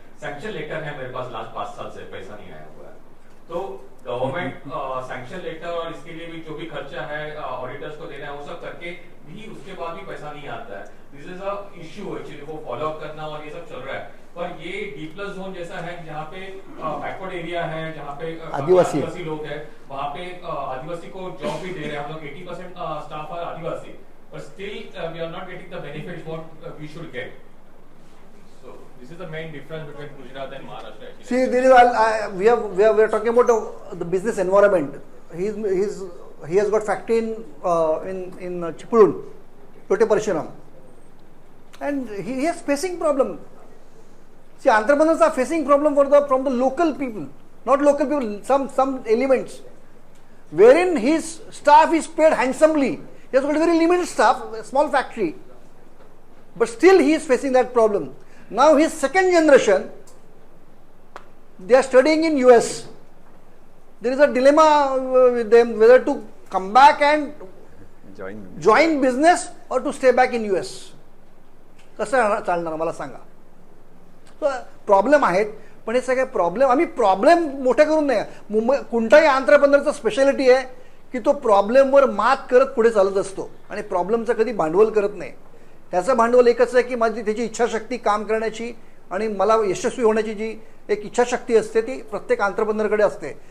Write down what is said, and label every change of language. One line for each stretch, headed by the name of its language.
Hindi: Sanction letter है मेरे पास last 5 साल से, पैसा नहीं आया हुआ है. तो गवर्नमेंट सैंक्शन लेटर और इसके लिए भी जो भी खर्चा है ऑडिटर्स को देना है, वो सब करके भी उसके बाद भी पैसा नहीं आता है.
English: this is a issue actually,
Hindi: वो फॉलो अप करना और ये सब चल रहा है. पर ये D+ जोन जैसा है जहाँ पे बैकवर्ड एरिया है, जहाँ पे आदिवासी लोग हैं, वहाँ पे आदिवासी को जॉब भी दे रहे हैं हम लोग.
English: 80% staff are Adivasi, but still we are not getting the benefits what we should get. So this is the main difference between Gujarat and Maharashtra. See, we are talking about the business environment. He has got factory in Chipurun, Tote Parshuram, and he is facing problem. See, entrepreneurs are facing problem from the local people, not local people. Some elements wherein his staff is paid handsomely. He has got a very limited staff, a small factory, but still he is facing that problem. Now his second generation, they are studying in US. There is a dilemma with them whether to come back and join business or to stay back in US.
Marathi: कसं चालणार मला सांगा. Problem आहेत, पण हे सगळे problem आम्ही problem मोठे करून नाही. मुंबई कोणताही एंटरप्रेन्योरचा स्पेशालिटी आहे की तो प्रॉब्लेमवर मात करत पुढे चालत असतो आणि प्रॉब्लेमचं कधी भांडवल करत नाही. त्याचं भांडवल एकच आहे की माझी त्याची इच्छाशक्ती काम करण्याची आणि मला यशस्वी होण्याची जी एक इच्छाशक्ती असते ती प्रत्येक एंटरप्रेन्योरकडे असते.